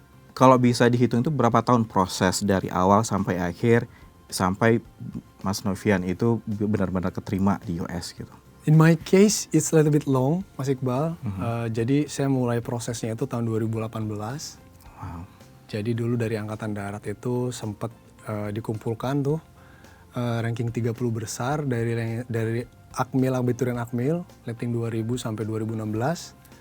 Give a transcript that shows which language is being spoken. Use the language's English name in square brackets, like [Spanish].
[Indonesian] Kalau bisa dihitung itu berapa tahun proses dari awal sampai akhir sampai Mas Novian itu benar-benar keterima di US gitu? [English] In my case, it's a little bit long, Mas Iqbal. [Indonesian] Jadi saya mulai prosesnya itu tahun 2018. Wow. Jadi dulu dari Angkatan Darat itu sempat dikumpulkan tuh ranking 30 besar dari Akmil, abiturien Akmil, rating 2000 sampai 2016.